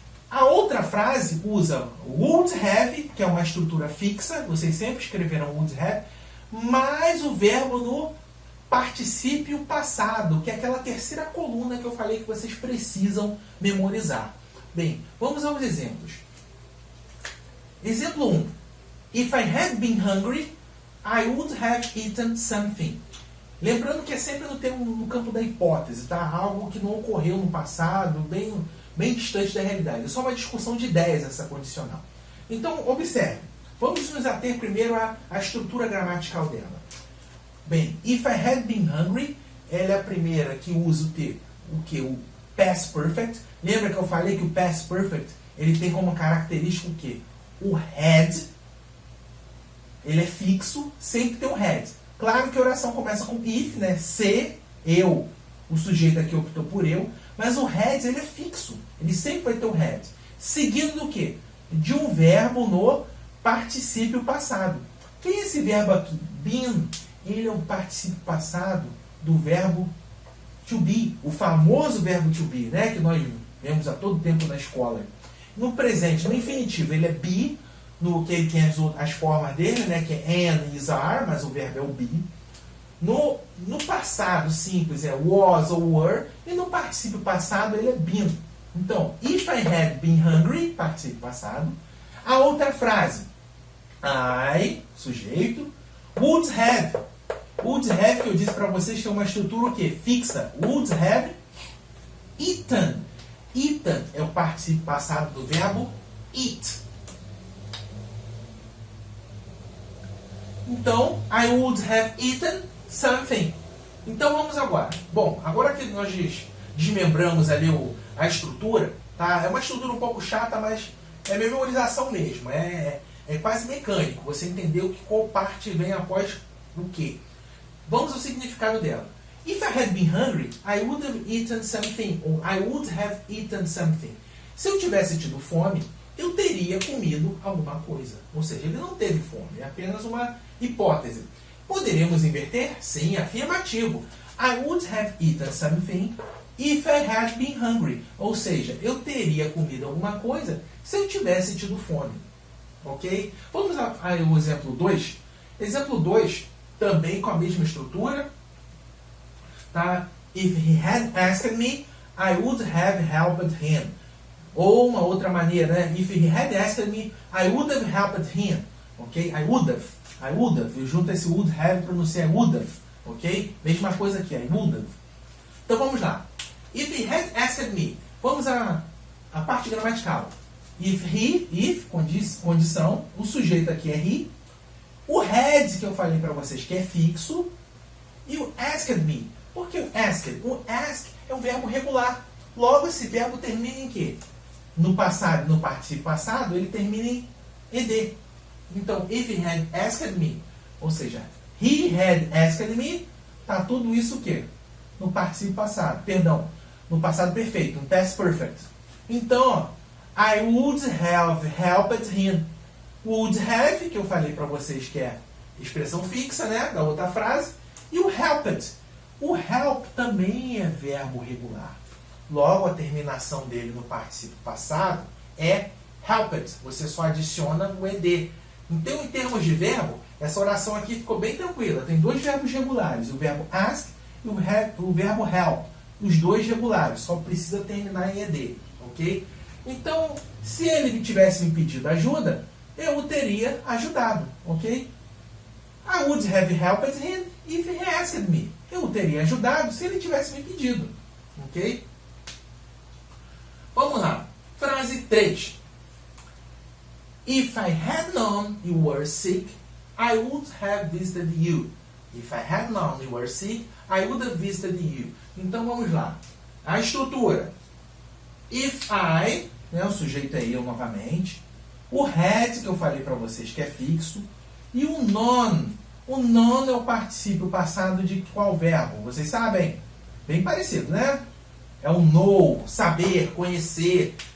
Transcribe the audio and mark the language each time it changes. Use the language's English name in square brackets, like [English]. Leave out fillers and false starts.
[Portuguese] A outra frase usa would have, que é uma estrutura fixa, vocês sempre escreveram would have, mais o verbo no particípio passado, que é aquela terceira coluna que eu falei que vocês precisam memorizar. Bem, vamos aos exemplos. Exemplo 1. [English] If I had been hungry, I would have eaten something. [Portuguese] Lembrando que é sempre no campo da hipótese, tá? Algo que não ocorreu no passado, bem distante da realidade. É só uma discussão de ideias essa condicional. Então, observe. Vamos nos ater primeiro à estrutura gramatical dela. Bem, [English] if I had been hungry, [Portuguese] ela é a primeira que usa o past perfect. Lembra que eu falei que o past perfect, ele tem como característica o quê? O had, ele é fixo, sempre tem o had. Claro que a oração começa com if, né? Se, eu, o sujeito aqui optou por eu, mas o had, ele é fixo. Ele sempre vai ter o had. Seguido do quê? De um verbo no particípio passado. Quem é esse verbo aqui? Been. Ele é um particípio passado do verbo to be. O famoso verbo to be, né? Que nós vemos a todo tempo na escola. No presente, no infinitivo, ele é be. No que ele tem as formas dele, né? Que é am, is, are, mas o verbo é o be. No passado simples é was ou were. E no particípio passado ele é been. Então, [English] if I had been hungry, [Portuguese] particípio passado. A outra frase, I, sujeito, would have. Would have, que eu disse para vocês, que é uma estrutura o quê? Fixa. Would have eaten. Eaten é o particípio passado do verbo eat. Então, [English] I would have eaten something. [Portuguese] Então vamos agora. Bom, agora que nós desmembramos ali a estrutura, tá? É uma estrutura um pouco chata, mas é memorização mesmo. É quase mecânico. Você entendeu qual parte vem após o quê? Vamos ao significado dela. [English] If I had been hungry, I would have eaten something. Ou I would have eaten something. [Portuguese] Se eu tivesse tido fome, eu teria comido alguma coisa. Ou seja, ele não teve fome. É apenas uma hipótese. Poderíamos inverter? Sim, afirmativo. [English] I would have eaten something if I had been hungry. [Portuguese] Ou seja, eu teria comido alguma coisa se eu tivesse tido fome. Ok? Vamos ao exemplo 2. Exemplo 2, também com a mesma estrutura. Tá? [English] If he had asked me, I would have helped him. [Portuguese] Ou uma outra maneira, né? [English] If he had asked me, I would have helped him. [Portuguese] Ok? [English] I would have. [Portuguese] Eu junto esse would have e pronunciei would have. Ok? Mesma coisa aqui, I would have. Então vamos lá. [English] If he had asked me. [Portuguese] Vamos à parte gramatical. If, condição, o sujeito aqui é he. O had, que eu falei para vocês, que é fixo. E o asked me. Por que o asked? O ask é um verbo regular. Logo, esse verbo termina em quê? No passado, no particípio passado, ele termina em ed. Então, [English] if he had asked me, [Portuguese] ou seja, [English] he had asked me, [Portuguese] tá tudo isso o quê? No particípio passado, perdão, no passado perfeito, no past perfect. Então, ó, [English] I would have helped him. [Portuguese] Would have, que eu falei para vocês que é expressão fixa, né, da outra frase, e o helped. O help também é verbo regular. Logo, a terminação dele no particípio passado é helped. Você só adiciona o ed. Então, em termos de verbo, essa oração aqui ficou bem tranquila. Tem dois verbos regulares, o verbo ask e o verbo help. Os dois regulares, só precisa terminar em ed. ok? Então, se ele tivesse me pedido ajuda, eu o teria ajudado, ok? [English] I would have helped him if he asked me. [Portuguese] Eu o teria ajudado se ele tivesse me pedido, ok? Vamos lá. Frase 3. [English] If I had known you were sick, I would have visited you. If I had known you were sick, I would have visited you. [Portuguese] Então vamos lá. A estrutura. If I, né, o sujeito é eu novamente. O had, que eu falei para vocês que é fixo. E o non. O non é o particípio passado de qual verbo? Vocês sabem? Bem parecido, né? É o know, saber, conhecer.